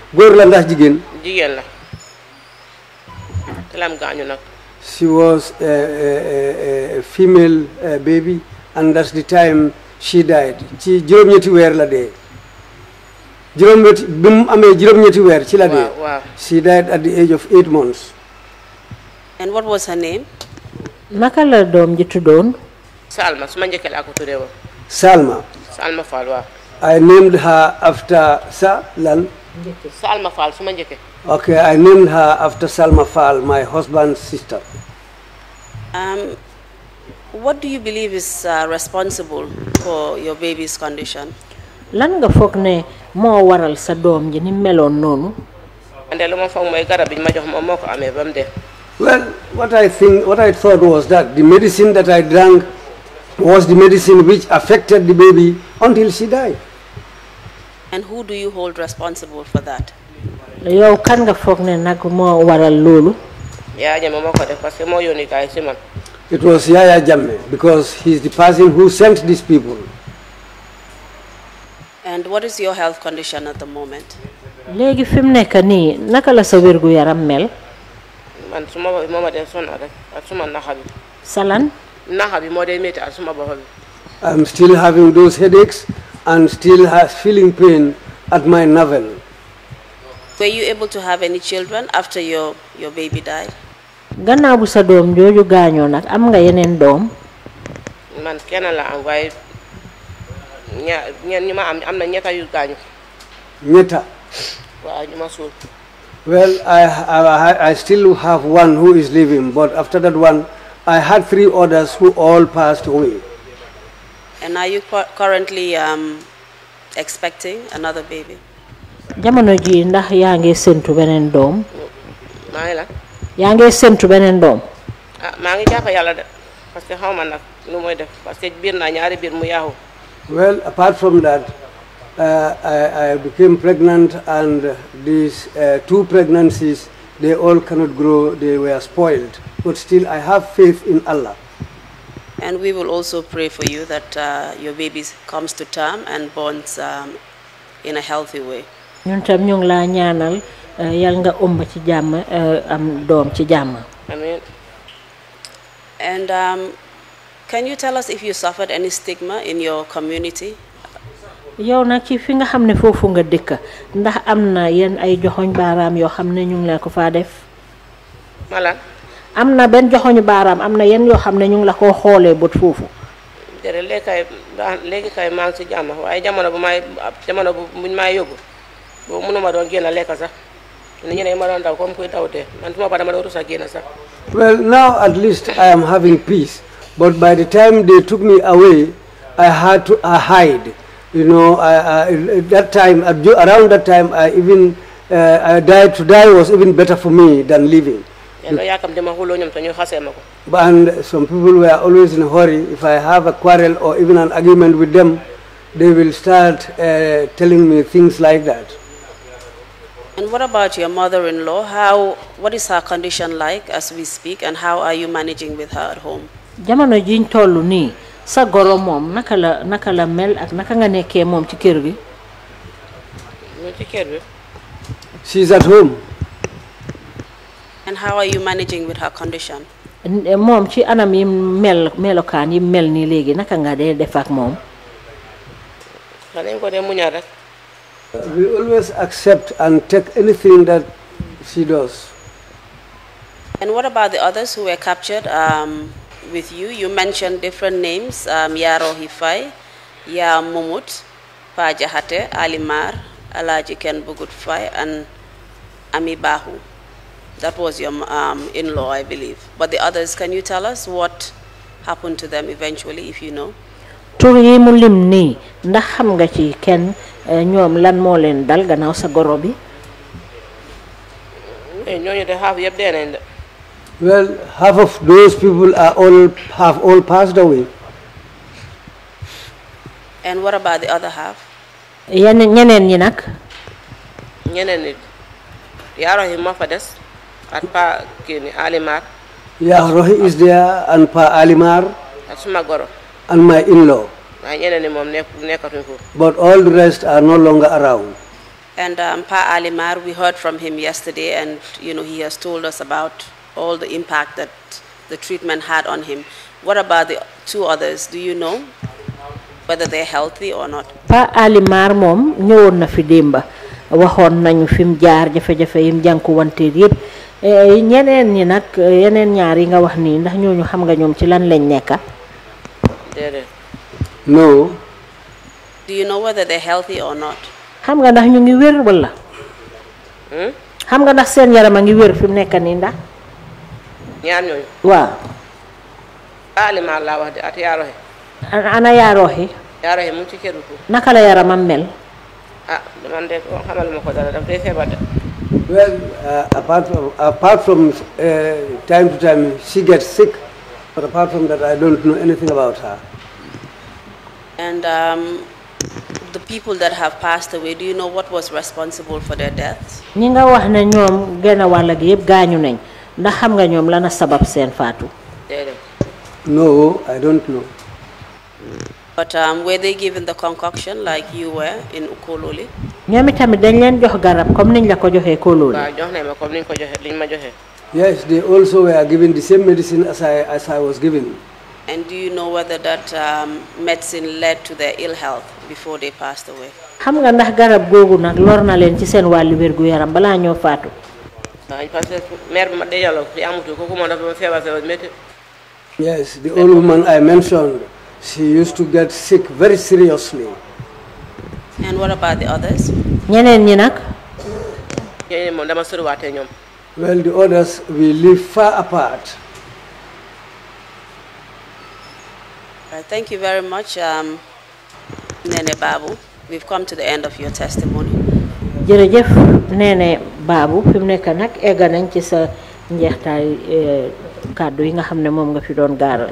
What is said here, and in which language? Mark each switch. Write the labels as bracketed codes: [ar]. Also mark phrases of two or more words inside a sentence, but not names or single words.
[en] She was a female baby, and that's the time she died. She died at the age of 8 months. And what was her name? [wo] Nakala dom ji tudon? Salma, suma njëkke la ko tudé won. Salma. Salma Fall wa. [en] I named her after [wo] Salma Fall suma njëkke. [en] Okay, I named her after Salma Fall, my husband's sister. What do you believe is responsible for your baby's condition? [wo] Lan nga foog ne moo waral sa doom ji ni meloon noonu? Ande lu ma foog mooy garab bi ma jox moom moo ko amee ba mu dee. [en] Well, what I thought was that the medicine that I drank was the medicine which affected the baby until she died. And who do you hold responsible for that? [wo] Yow kan nga foog ne nag moo waral loolu? Yaya Jammeh moo ko def [fr] parce que [wo] moo yónni gaay si man. [en] It was Yaya Jammeh because he's the person who sent these people. And what is your health condition at the moment? [wo] Léegi fi mu nekk nii naka la sa wérgu yaram mel? Man suma mama de sonna rek ak suma naxa bi. Salan? Naxa bi moo dee métti ak suma bopp bi. [en] I'm still having those headaches and still feeling pain at my navel. Were you able to have any children after your baby died? [wo] Gannaaw bu sa doom jooju gaañoo nag am nga yeneen doom? Man kenn la am waaye ñeen ñu ma am na ñetta yu gaañu. Ñetta? Waaw ñu ma suul. [en] Well, I still have one who is living, but after that one, I had 3 others who all passed away. And are you currently expecting another baby? [wo] Jamono ji ndax yaa ngi séntu beneen doom? Maa ngi la. Yaa ngi séntu beneen doom? Maa ngi jàpp yàlla de [fr] parce que [wo] xaw ma nag nu mooy def [fr] parce que [wo] biir naa ñaari biir mu yaaxu. [en] Well, apart from that, I became pregnant, and these 2 pregnancies, they all cannot grow, they were spoiled. But still, I have faith in Allah. And we will also pray for you that your baby comes to term and borns in a healthy way. [wo] Ñun tam ñu ngi la ñaanal yal nga ëmb ci jàmm am doom ci jàmm. Amiin. [en] And can you tell us if you suffered any stigma in your community? [wo] Yow nag ci fi nga xam ne foofu nga dëkk ndax am na yenn ay joxoñ baaraam yoo xam ne ñu ngi la ko faa def? Mala. Am na benn joxoñu baaraam am na yenn yoo xam ne ñu ngi la ko xoolee bët foofu. Jërëjëf léegi kay maa ngi si jàmm waaye jamono bu buñ may yóbbu boobu mënuma doon génn lekk sax ni ñu ne ma doon daw comme kuy daw dee man suma ba dama doon rus a génn sax. [en] Well, now at least I am having peace, but by the time they took me away, I had to hide. You know, around that time, to die was even better for me than living. And some people were always in a hurry. If I have a quarrel or even an argument with them, they will start telling me things like that. And what about your mother-in-law? What is her condition like as we speak, and how are you managing with her at home? [wo] Jamono jiñ tollu nii sa goro moom naka la mel ak naka nga nekkee moom ci kër gi? Ci kër bi. [en] She's at home. And how are you managing with her condition? [wo] Moom ci anam yi melokaan yi mel nii léegi naka nga dee def ak moom? Dañ ko dee muñal rek. [en] We always accept and take anything that she does. And what about the others who were captured with you? You mentioned different names, Yaro Hifai, Ya Mumut, Pa Jahate, Alimar, Alaji Ken Bugut Fai, and Ami Bahu. That was your in-law, I believe. But the others, can you tell us what happened to them eventually, if you know? [wo] Tur yi mu lim nii ndax xam nga ci kenn ñoom lan moo leen dal gannaaw sa goro bi? [en] Well, half of those people have all passed away. And what about the other half? [wo] ñeneen ñi nak Yarohi mo fa des at pa kini Alimar. [en] Yarohi is there and Pa Alimar. [wo] At suma goro. [en] And my in-law. But all the rest are no longer around. And Pa Alimar, we heard from him yesterday, and he has told us about all the impact that the treatment had on him. What about the two others? Do you know whether they're healthy or not? [wo] Pa Alimar mom ñëwoon na fi demba waxoon nañu fim jaar jafe-jafe yim jànkuwante yépp ñeneen ñi nak yeneen ñaar yi nga wax ni ndax ñooñu xam nga ñoom ci lan lañ nekka? [en] No. Do you know whether they're healthy or not? [wo] Xam nga ndax ñu ngi wér wala? Xam nga ndax seen yaram a ngi wér fi mu nekk nii ndax? Ñaar ñooñu. Waaw. Alimar laa wax de at Yarohi. Ana Yarohi. Yarohi mu ci kër ko. Naka la yaramam mel? Man de xamal ma ko dara daf day feebar de. [en] Well, apart from time to time she gets sick, but apart from that I don't know anything about her. And the people that have passed away, do you know what was responsible for their deaths? [wo] Ñi nga wax ne ñoom genn wàll gi yëpp gaañu nañ ndax xam nga ñoom lana sabab seen faatu? [en] No, I don't know. But were they given the concoction like you were in Ukololi? [wo] ñoom itamit dañ leen jox garab comme niñ la ko joxee Kololi? Waaw jox nañ ma comme niñ ko joxe liñ ma joxe. [en] Yes, they also were given the same medicine as I was given. And do you know whether that medicine led to their ill health before they passed away? [wo] Xam nga ndax garab googu nag lor na leen ci seen wàllu wér gu yaram balaa ñoo faatu? [fr] Parce que [wo] mère bi ma dejalo fi amutu ko mo dafa feebar metti. [en] Yes, the old woman I mentioned, she used to get sick very seriously. And what about the others? [wo] Ñeneen ñi nag? Ñeneen moom dama soriwaatee ñoom. [en] Well, the others, we live far apart. Thank you very much, NENEH Babou. We've come to the end of your testimony. [wo] Jërëjëf NENEH Babou fi mu nekk nag egga nañ ci sa njeextaay kàddu yi nga xam ne moom nga fi doon gaaral.